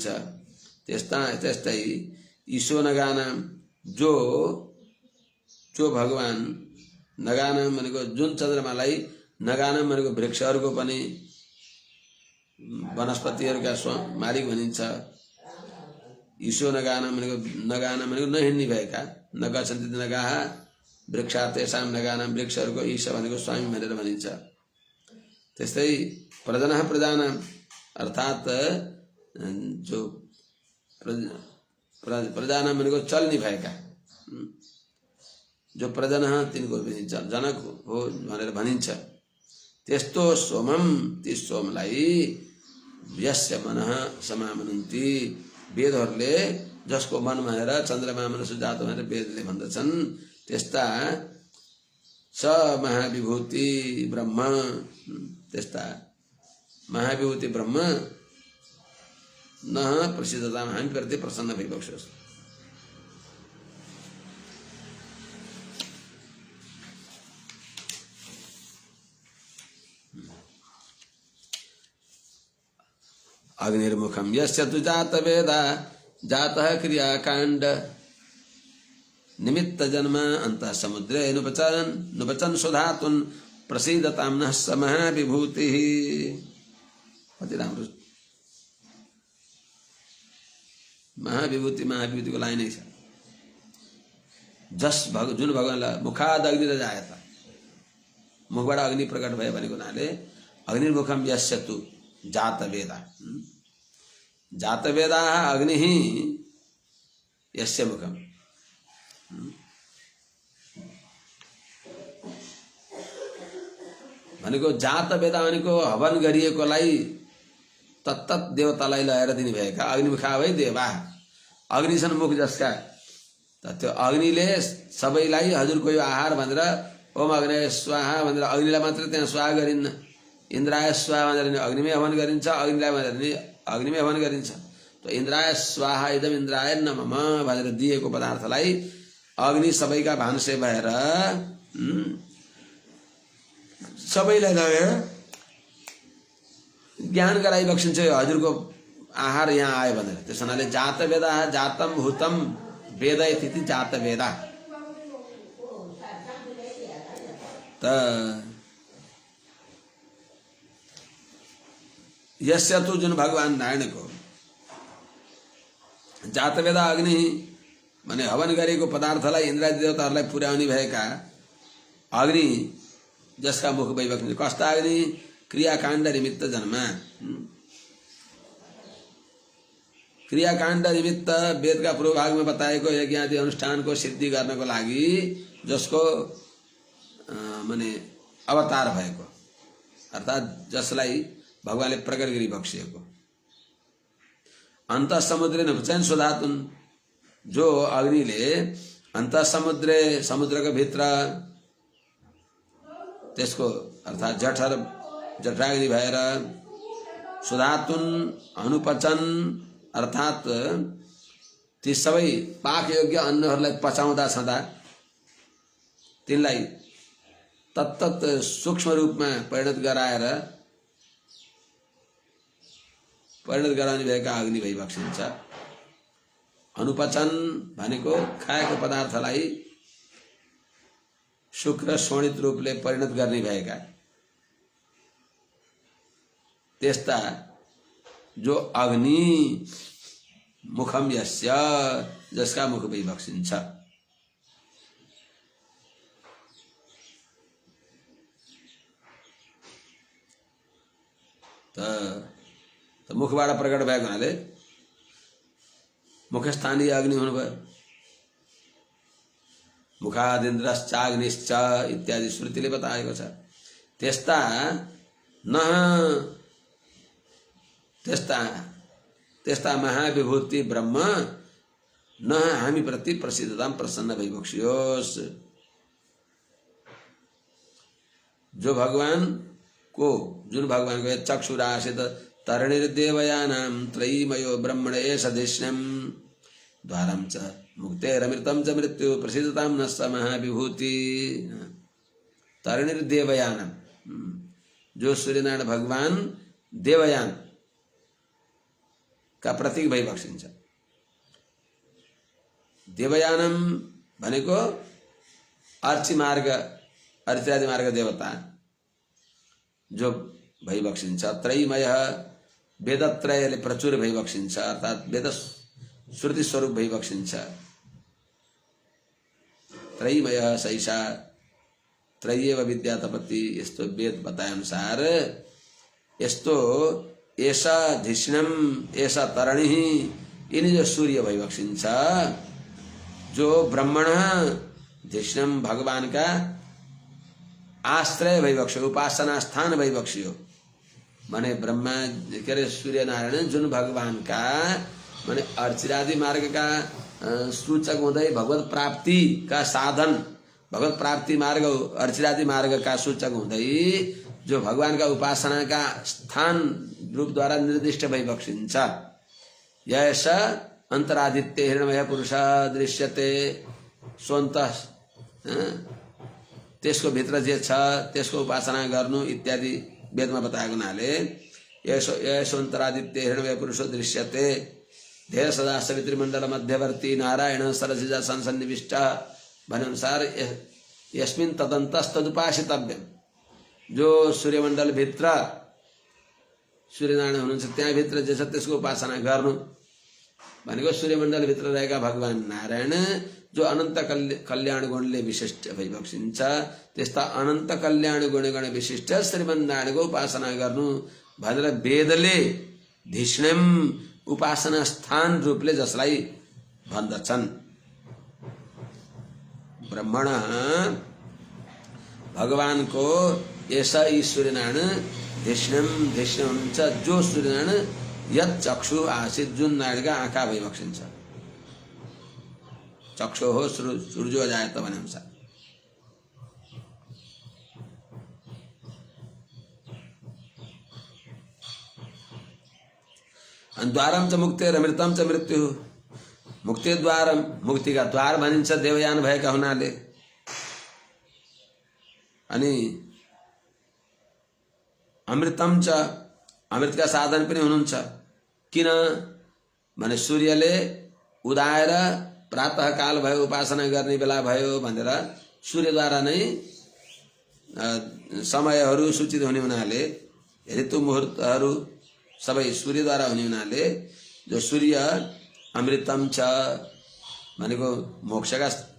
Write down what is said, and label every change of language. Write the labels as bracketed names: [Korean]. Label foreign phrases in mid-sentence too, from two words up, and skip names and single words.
[Nepali] त्यस्तै [Sanskrit] ईशो नगाना [Nepali] जो भगवान नगाना भनेको जुन चन्द्रमालाई, नगाना भनेको वृक्षहरूको पनि वनस्पतिहरूका मालिक भनिन्छ। ईशो नगाना भनेको नहिँड्ने भएका, [Sanskrit] नगच्छन्ति नगाः वृक्षा तेषां नगाना, [Nepali] वृक्षहरूको ईश भनेको स्वामी भनेर भनिन्छ। त्यस्तै [Sanskrit] प्रजनः प्रजानां, [Nepali] अर्थात जो प्रजानां भनेको चल्ने भएका, जो प्रजनः तिनको भनिन्छ, जनक हो भनेर भनिन्छ। त्यस्तो सोमम, ती सोमलाई [Sanskrit] यस्य मनः समामनन्ति, [Nepali] वेदहरूले जसको मन भनेर चन्द्रमा मनुष्य जात भनेर वेदले भन्दछन्, त्यस्ता [Sanskrit] स महाविभूति ब्रह्म, [Nepali] त्यस्ता महाविभूति ब्रह्म न प्रसिद्धता हामी प्रति प्रसन्न भइबक्सोस्। [Sanskrit] अग्निर्मुखम यस्य तु जातवेदा जातः क्रियाकांड निमित्त जन्म अंतः समुद्रे नुपचन सुधातुन प्रसीदतां नः स महाविभूतिः। [Nepali] अति राम्रो महाविभूति को लाइन छ। जुन भगवानलाई [Sanskrit] मुखाद अग्नि जायता, [Nepali] मुखबाट अग्नि प्रकट भयो भनेको हुनाले [Sanskrit] अग्निर्मुखम यस्य तु जातवेदा, जातवेदा [Nepali] अग्नि [Sanskrit] यस्य मुखम, [Nepali] भनेको जातवेदा भनेको हवन गरिएकोलाई तत्तत देवतालाई लगाएर दिने भएका अग्निमुखा भई देवा, अग्नि छन् मुख जसका, त्यो अग्निले सबैलाई हजुरको यो आहार भनेर [Sanskrit] ओम अग्नय स्वाहा [Nepali] भनेर अग्निलाई मात्र त्यहाँ स्वाहा गरिन्न, [Sanskrit] इन्द्राय स्वाहा [Nepali] भनेर अग्निमै हवन गरिन्छ, अग्निलाई भनेर अग्निमै हवन गरिन्छ। तो [Sanskrit] इन्द्राय स्वाहा इदम इन्द्राय नमः [Nepali] भनेर दिएको पदार्थलाई अग्नि सबैका भान्से भएर सबैलाई लगेर ज्ञान गराइबक्सिन्छ, हजुरको आहार यहाँ आयो भनेर। त्यस हुनाले [Sanskrit] जात वेदा जातम भूतम वेद इति जात वेदा। [Nepali] त यस्य तु जुन भगवान नारायण को जातवेदा अग्नि माने हवन गरेको पदार्थलाई इन्द्रादि देवताहरूलाई पुर्याउने भएका अग्नि जसका मुख वैभव कस्ता अग्नि [Sanskrit] क्रियाकाण्ड निमित्त जन्म, [Nepali] क्रियाकाण्ड निमित्त [Hindi] वेद का पूर्व भाग में [Nepali] बताएको यज्ञ आदि अनुष्ठान को सिद्धि गर्नको लागि जसको माने अवतार भएको, अर्थात जसलाई भगवानले प्रकट गरी बक्सिएको। [Sanskrit] अंत समुद्रे नपचन सुधातुन, [Nepali] जो अग्निले अंत समुद्र का भित्र त्यसको अर्थात् जठर जठराग्नि भएर सुधातुन अनुपचन अर्थात् ती सबै पाकयोग्य अन्नहरूलाई पचाउँदा छँदा तिनलाई तत्तत सूक्ष्म रूपमा परिणत गराउने भएका अग्नि भइबक्सिन्छ। अनुपचन भनेको खाएको पदार्थलाई शुक्र शोणित रूपले परिणत गर्ने भएका त्यस्ता जो [Sanskrit] अग्नि मुखम यस्य [Nepali] जसका मुख भइबक्सिन्छ। त मुखबाट प्रकट भएको हुनाले मुखस्थानीय अग्नि हुनुभयो। मुखादिन्द्रश्चाग्निश्च इत्यादि श्रुतिले बताएको छ। त्यस्ता महाविभूति ब्रह्म न हामी प्रति प्रसिद्धताम प्रसन्न भइबक्सियोस्। जुन भगवानको [Sanskrit] चक्षुरासित तरणिर्देवयानां त्रयीमयो ब्रह्मण एष धिष्ण्यं द्वारं च मुक्तेरमृतं च मृत्यु प्रसिद्धतां न स महाविभूति। तरणिर्देवयानम, [Nepali] जो सूर्यनारायण भगवान देवयान का प्रतीक भइबक्सिन्छ। देवयानम भनेको अर्चिरादि मार्ग देवता जो भइबक्सिन्छ। त्रयीमय वेदत्रयले प्रचुर भइबक्सिन्छ अर्थात् वेद श्रुति स्वरूप भइबक्सिन्छ। [Sanskrit] त्रयीमय सैषा त्रयीव विद्या तपति, [Nepali] यस्तो वेद बताए अनुसार यस्तो ऐसा धिष्णम ऐसा तरणि यिनी जो सूर्य भइबक्सिन्छ, जो ब्रह्मण धिष्णम भगवान का आश्रय भइबक्स्यो, उपासना स्थान भइबक्स्यो। माने ब्रह्मा के अरे सूर्य नारायण जुन भगवान का माने अर्चिरादि मार्ग का सूचक हुँदै भगवत प्राप्ति का साधन, भगवत प्राप्ति मार्ग अर्चिरादि मार्ग का सूचक हुँदै जो भगवान का उपासना का स्थान रूप द्वारा निर्दिष्ट भइबक्सिन्छ। [Sanskrit] यस अन्तरादित्य हिरण्मय पुरुष दृश्यते स्वन्त, [Nepali] त्यसको भित्र जे छ त्यसको उपासना गर्नु इत्यादि वेदमा बताएको हुनाले [Sanskrit] यसोन्तरादित्य हिरण्मय पुरुषो दृश्यते धेर सदा सवितृमण्डल मध्यवर्ती नारायण सरसिजा संसन्निविष्ट [Nepali] भने अनुसार [Sanskrit] यस्मिन् तदन्तस्तदुपासितव्यम। [Nepali] जो सूर्यमण्डल भित्र सूर्यनारायण हुनुहुन्छ त्यहाँ भित्र जे छ त्यसको उपासना गर्नु भनेको सूर्यमण्डल भित्र रहेका भगवान नारायण जो अनन्त कल्याण गुणले विशिष्ट भइबक्सिन्छ, त्यस्ता अनन्त कल्याण गुण विशिष्ट श्रीमन्नारायणको उपासना गर्नु भनेर वेदले धिष्ण्यम उपासना स्थान रूपले जसलाई भन्दछन्। ब्रह्मण भगवानको ऐसा यी सूर्यनारायण धिष्ण्यम धिष्ण्य हुनुहुन्छ, जो सूर्यनारायण यत चक्षु आसित जुन नारायणका आँखा भइबक्सिन्छ। चक्षु हो [Sanskrit] सूर्यो जायत [Nepali] भने अनुसार [Sanskrit] द्वारम च मुक्तेरमृतं च मृत्यु, [Nepali] मुक्ति द्वारम मुक्ति का द्वार भनिन्छ देवयान भएका हुनाले। अनि [Sanskrit] अमृतम च [Nepali] अमृत का साधन पनि हुनुहुन्छ। किन भने सूर्यले उदाएर प्रातः काल भयो उपासना गर्ने बेला भयो भनेर सूर्यद्वारा नै समयहरू सूचित हुने हुनाले ऋतु मुहूर्तहरू सबै सूर्यद्वारा हुने हुनाले जो सूर्य अमृतम छ भनेको मोक्षका